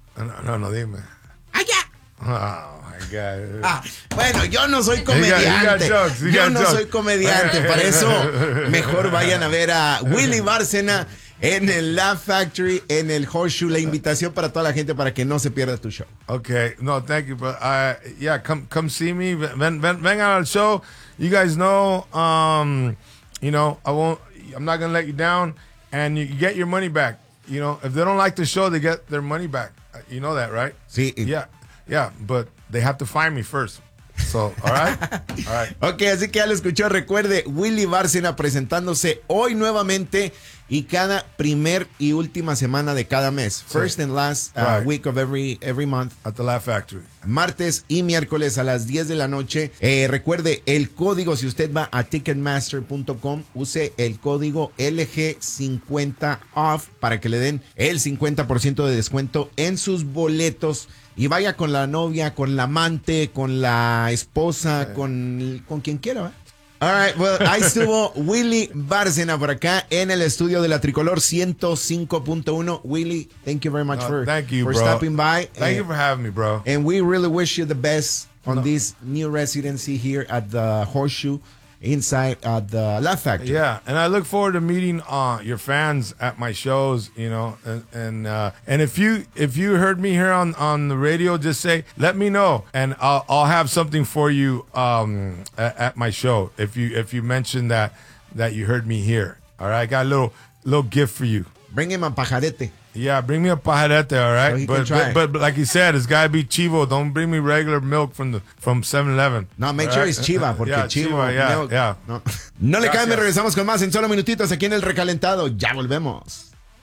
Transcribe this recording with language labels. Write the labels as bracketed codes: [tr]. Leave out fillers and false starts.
[es] No, dime. ¡Allá! [en] Oh, my God. [es] Bueno, yo no soy comediante. Soy comediante. Para eso, mejor vayan a ver a Willy Bárcena en el Laugh Factory, en el Horseshoe, la invitación para toda la gente para que no se pierda tu show. [en] Okay, no, thank you, but come see me, [es] vengan al show. [en] You guys know, I'm not gonna let you down, and you get your money back. You know, if they don't like the show, they get their money back. You know that, right? [es] Sí. [en] Yeah, Yeah, but they have to find me first. So, all right. [es] Okay, así que ya lo escuchó. Recuerde, Willy Bárcena presentándose hoy nuevamente y cada primer y última semana de cada mes. [en] First and last week of every month. At the Laugh Factory. [es] Martes y miércoles a las 10 de la noche. Recuerde el código, si usted va a Ticketmaster.com, use el código LG50OFF para que le den el 50% de descuento en sus boletos. Y vaya con la novia, con la amante, con la esposa, con quien quiera, ¿va? [en] All right, well, [es] ahí estuvo Willy Bárcena por acá en el estudio de La Tricolor 105.1. [en] Willy, thank you very much for stopping by. Thank you for having me, bro. And we really wish you the best on this new residency here at the Horseshoe inside at the Laugh Factory. Yeah, and I look forward to meeting your fans at my shows, you know. And if you heard me here on the radio, just say, let me know, and I'll have something for you at my show if you mention that you heard me here. All right, I got a little gift for you. Bring him a pajarete. Yeah, bring me a pajarete, all right? So but like you said, it's got to be Chivo. Don't bring me regular milk from 7-Eleven. [es] No, [en] make sure it's Chiva, [es] porque Chivo, milk. No le cambie, regresamos con más en solo minutitos aquí en El Recalentado. Ya volvemos.